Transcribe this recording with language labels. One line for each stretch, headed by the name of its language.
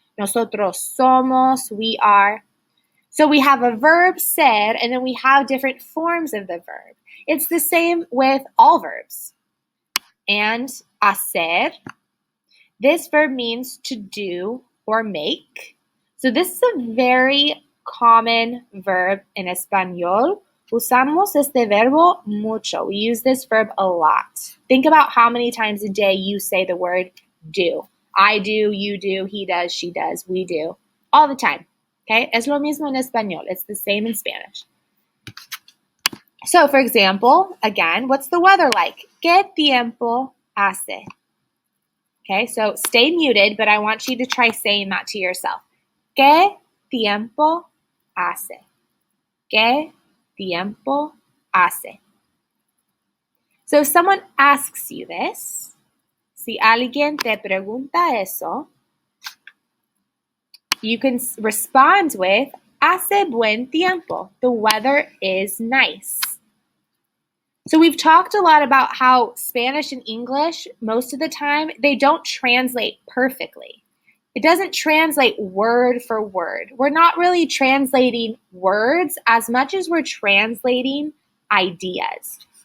Spanish: Nosotros somos,
English: we are. So we have a verb, ser, and then we have different forms of the verb. It's the same with all verbs. And hacer, this verb means to do or make. So this is a very common verb in Español.
Spanish: Usamos este verbo mucho.
English: We use this verb a lot. Think about how many times a day you say the word do. I do, you do, he does, she does, we do. All the time. Okay?
Spanish: Es lo mismo en Español.
English: It's the same in Spanish. So, for example, again, what's the weather like?
Spanish: ¿Qué tiempo hace?
English: Okay, so stay muted, but I want you to try saying that to yourself.
Spanish: ¿Qué tiempo hace? ¿Qué tiempo hace?
English: So if someone asks you this,
Spanish: si alguien te pregunta eso,
English: you can respond with,
Spanish: hace buen tiempo.
English: The weather is nice. So we've talked a lot about how Spanish and English, most of the time, they don't translate perfectly. It doesn't translate word for word. We're not really translating words as much as we're translating ideas.